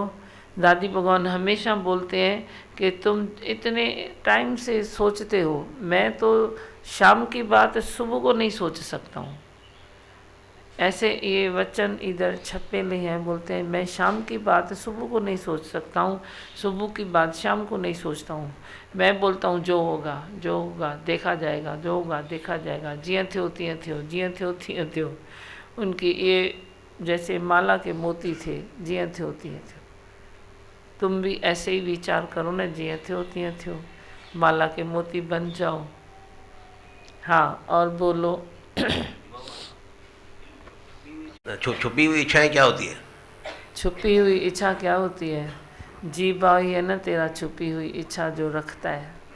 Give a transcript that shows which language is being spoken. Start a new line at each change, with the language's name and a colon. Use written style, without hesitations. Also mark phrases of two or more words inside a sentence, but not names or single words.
Hindi: दादी भगवान हमेशा बोलते हैं कि तुम इतने टाइम से सोचते हो, मैं तो शाम की बात सुबह को नहीं सोच सकता हूँ। ऐसे ये वचन इधर छपेले हैं, बोलते हैं मैं शाम की बात सुबह को नहीं सोच सकता हूँ, सुबह की बात शाम को नहीं सोचता हूँ। मैं बोलता हूँ जो होगा जो होगा देखा जाएगा, जो होगा देखा जाएगा।
Sindhi: जियां थियो तियां थियो, जियां थियो तियां थियो।
Hindi: उनकी ये जैसे माला के मोती थे,
Sindhi: जियां थियो तियां थियो।
Hindi: तुम भी ऐसे ही विचार करो ना,
Sindhi: जियां थियो तियां थियो,
Hindi: माला के मोती बन जाओ। हाँ, और बोलो। छुपी हुई इच्छाएं क्या होती है? छुपी हुई इच्छा क्या होती है? जी भाई है ना तेरा, छुपी हुई इच्छा जो रखता है।